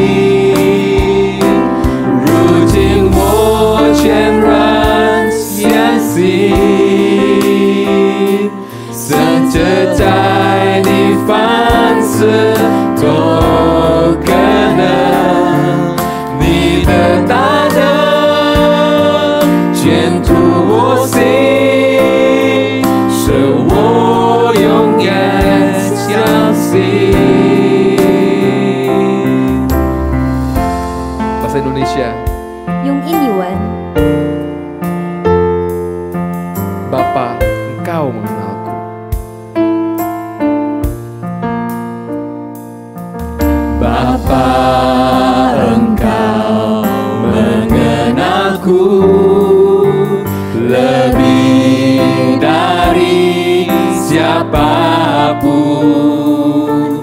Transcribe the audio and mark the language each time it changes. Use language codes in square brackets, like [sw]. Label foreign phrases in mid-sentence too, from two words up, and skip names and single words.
[zh] 如今我全然相信，甚至在你凡事都可能，你的大能全图我心，使我永远相信。 [id] Bahasa Indonesia. [zh] 用印尼文， [id] Bapa, Engkau mengenalku. Bapa, Engkau mengenalku lebih dari siapapun.